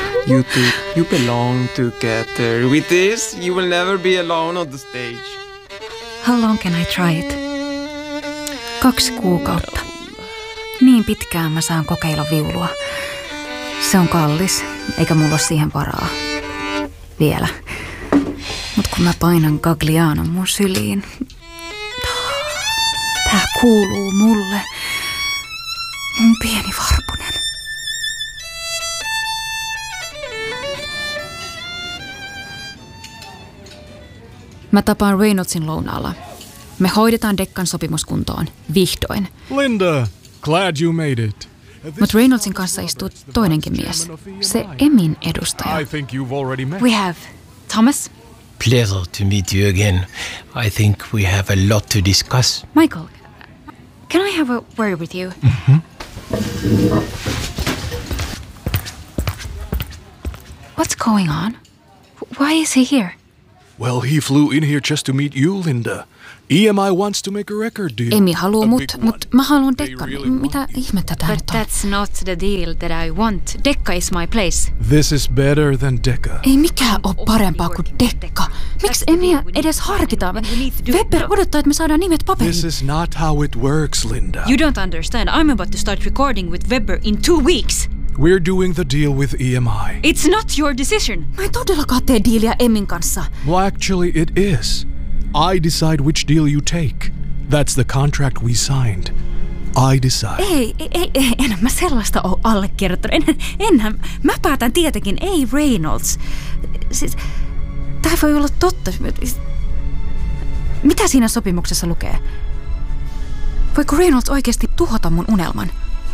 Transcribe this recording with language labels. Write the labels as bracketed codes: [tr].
[en] You two, you belong together. With this, you will never be alone on the stage. How long can I try it? [fi] 2 kuukautta. Niin pitkään mä saan kokeilla viulua. Se on kallis, eikä mulla ole siihen varaa. Vielä. Mut kun mä painan Gaglianon mun syliin, tää kuuluu mulle. Mun pieni varpunen. Mä tapaan Reynoldsin lounaalla. Me hoidetaan Dekkan sopimuskuntoon. Vihdoin. [en] Linda, glad you made it. [fi] Mutta Reynoldsin kanssa istuu toinenkin mies. Se Emin edustaja. [en] I think you've already met. We have. Thomas? Pleasure to meet you again. I think we have a lot to discuss. Michael, can I have a word with you? Mm-hmm. What's going on? Why is he here? Well, he flew in here just to meet you, Linda. EMI wants to make a record deal. [fi] Emi haluaa mut, mut mä haluan Dekkan. Really mitä ihmettä tää nyt on? [en] But that's not the deal that I want. Dekka is my place. This is better than Dekka. [fi] Ei mikään ole parempaa kuin Dekka. Miksi Emiä edes harkitaan? Weber odottaa, että me saadaan nimet paperiin. [en] This is not how it works, Linda. You don't understand. I'm about to start recording with Weber in 2 weeks. We're doing the deal with EMI. It's not your decision. [fi] Mä en todellakaan tee diiliä Emin kanssa. [en] Well, actually, it is. I decide which deal you take. That's the contract we signed. I decide. [fi] Ei, enhän mä sellaista ole allekirjoittanut. Enhän, mä päätän tietenkin, ei Reynolds. Siis, tää voi olla totta. Mitä siinä sopimuksessa lukee? Voiko Reynolds oikeasti tuhota mun unelman?